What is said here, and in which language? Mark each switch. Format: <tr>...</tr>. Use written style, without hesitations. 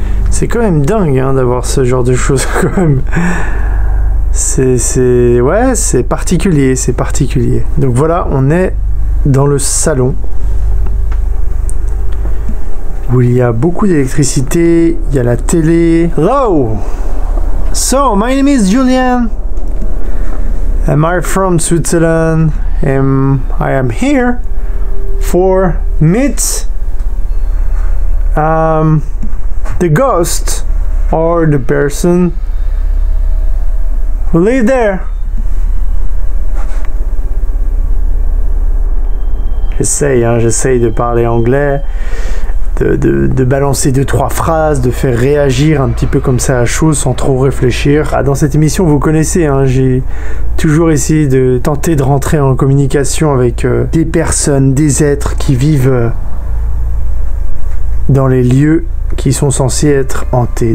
<fr>C'est quand même dingue hein, d'avoir ce genre de choses quand même. Ouais, c'est particulier, c'est particulier. Donc voilà, on est dans le salon où il y a beaucoup d'électricité, il y a la télé.</fr> <en>Hello! So, my name is Julian. And I'm from Switzerland. And I am here for meet the ghost or the person who live there.</en> <fr>J'essaye de parler anglais, de balancer 2-3 phrases, de faire réagir un petit peu comme ça à chaud sans trop réfléchir. Dans cette émission, vous connaissez, hein, j'ai toujours essayé de tenter de rentrer en communication avec des personnes, des êtres qui vivent dans les lieux qui sont censés être hantés.</fr>